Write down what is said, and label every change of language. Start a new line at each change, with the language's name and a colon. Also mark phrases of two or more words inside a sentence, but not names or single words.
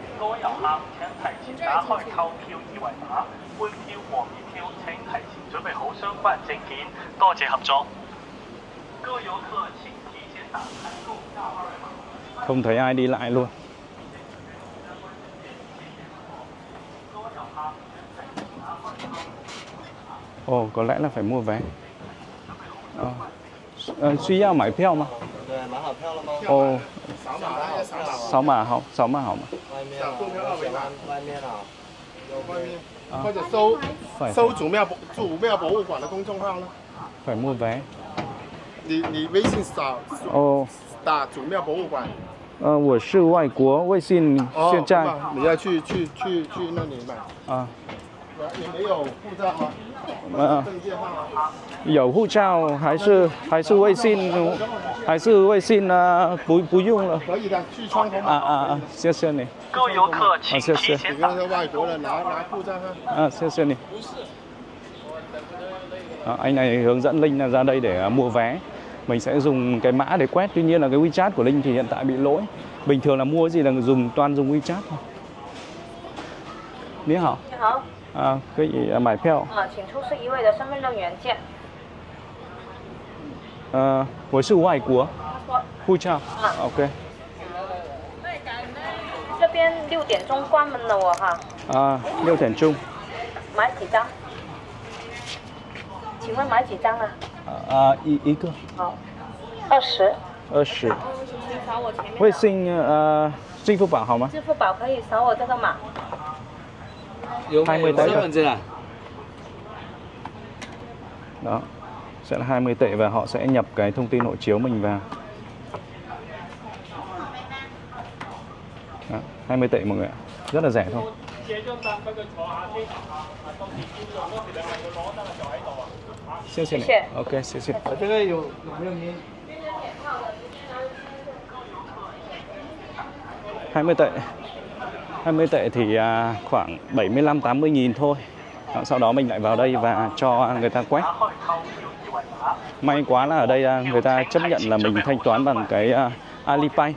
Vietnamese: Không thấy ai đi lại luôn. Ồ, có lẽ là phải mua vé.
Chinese: Suy 要买票吗？对，买好票了吗？哦，扫码扫码好吗？外面啊，外面啊，外面，或者搜祖庙博物馆的公众号呢？
Vietnamese: Phải mua vé.
Chinese: 你微信打祖庙博物馆。我是外国，微信现在。你要去那里买。啊。你没有护照吗？证件号。有护照还是微信，还是微信呢？不用了。可以的，去窗口买。谢谢你。各位游客请谢谢。你跟个外国人拿护照哈。谢谢你。
Vietnamese: Anh này hướng dẫn Linh là ra đây để mua vé. Mình sẽ dùng cái mã để quét. Tuy nhiên là cái WeChat của Linh thì hiện tại bị lỗi. Bình thường là mua gì là toàn dùng WeChat thôi.
Chinese: 你好。你好。可以买票。请出示一位的身份证原件。我是外国。护照。OK。这边6点钟关门了我哈。 6点钟。买几张？请问买几张啊？一个。好，20。 20。请扫我前面。微信支付宝好吗？支付宝可以扫我这个码。
Vietnamese: 20 tệ à? Đó, sẽ là 20 tệ và họ sẽ nhập cái thông tin hộ chiếu mình vào. Đó, 20 tệ mọi người ạ, rất là rẻ thôi. Xin xin. Ok, xin xin.
Chinese: 这个有没有您？
Vietnamese: 20 tệ. 20 tệ thì khoảng 75-80 nghìn thôi. Đó, sau đó mình lại vào đây và cho người ta quét. May quá là ở đây người ta chấp nhận là mình thanh toán bằng cái Alipay.